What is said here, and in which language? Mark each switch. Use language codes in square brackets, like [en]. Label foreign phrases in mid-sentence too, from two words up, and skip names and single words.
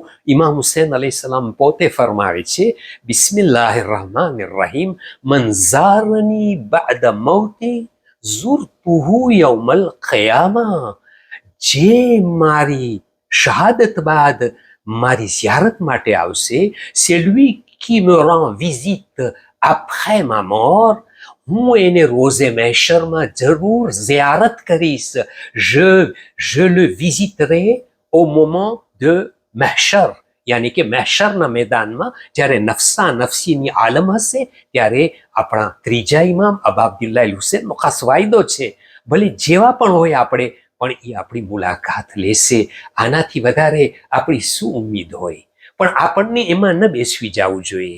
[gu] ઇમામ હુસૈન અલૈહિસ્સલામ પોતે ફરમાવે છે, [ar] بسم الله الرحمن الرحيم من زارني بعد موتي زرته يوم القيامة. [gu] જે મારી શહાદત બાદ મારી ઝિયારત માટે આવશે, [fr] c'est lui qui me rend visite après ma mort, [gu] હું એને રોઝે મહેશરમાં જરૂર ઝિયારત કરીશ. [fr] je le visiterai au moment de [gu] મહેશર, યાની કે મહેશરના મેદાનમાં જ્યારે નફસા નફસીની આલમ હશે, ત્યારે આપણા ત્રીજા ઇમામ અબા અબ્દુલ્લાહ હુસૈનનો ખાસ વાયદો છે, ભલે જેવા પણ હોય આપણે, પણ એ આપણી મુલાકાત લેશે. આનાથી વધારે આપણી શું ઉમ્મીદ હોય? પણ આપણને એમાં ન બેસવી જવું જોઈએ.